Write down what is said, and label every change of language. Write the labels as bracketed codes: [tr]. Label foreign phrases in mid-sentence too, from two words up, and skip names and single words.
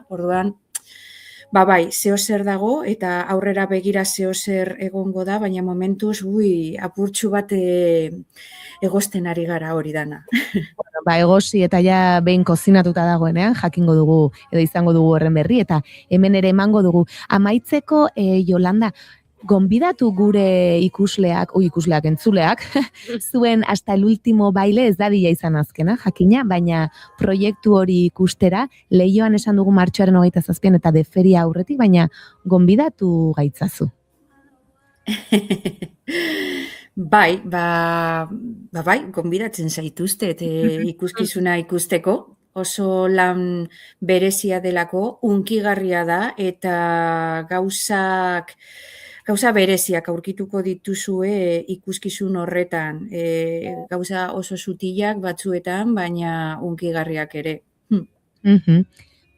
[eu] Orduan, bai, zehozer dago eta aurrera begira zehozer egongo da, baina momentuz, apurtxu bat egosten ari gara hori dana. Egosi eta ja behin kozinatuta dagoenean, jakingo dugu edo izango dugu horren berri, eta hemen ere emango dugu. Amaitzeko, Jolanda, gonbidatu gure ikusleak entzuleak, zuen hasta el último baile ez dadila izan azkena, jakina, baina proiektu hori ikustera, Leioan esan dugu martxoaren 27 eta deferia aurretik, baina gonbidatu gaitzazu. Bai, gonbidatzen zaituztet ikuskizuna ikusteko, oso lan berezia delako, hunkigarria da, eta gauza bereziak aurkituko dituzue ikuskizun horretan, gauza oso sutilak batzuetan, baina hunkigarriak ere.